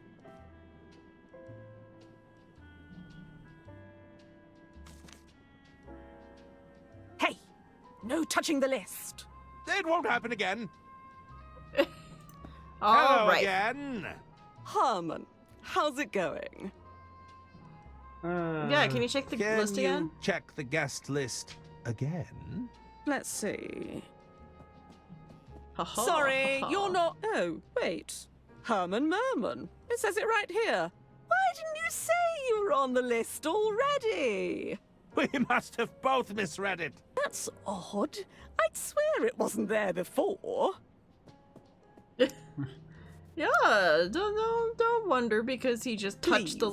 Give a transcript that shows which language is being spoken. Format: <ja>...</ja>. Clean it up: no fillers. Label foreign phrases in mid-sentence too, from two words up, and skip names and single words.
<en>Hey, no touching the list. It won't happen again. All Hello right. again. Harmon, how's it going? Yeah, can you check the Can list you again? check the guest list again? Let's see. Ha-ha, Sorry, ha-ha. you're not. Oh, wait. Herman Merman. It says it right here. Why didn't you say you were on the list already? We must have both misread it. That's odd. I'd swear it wasn't there before. Yeah, don't wonder because he just touched the</en>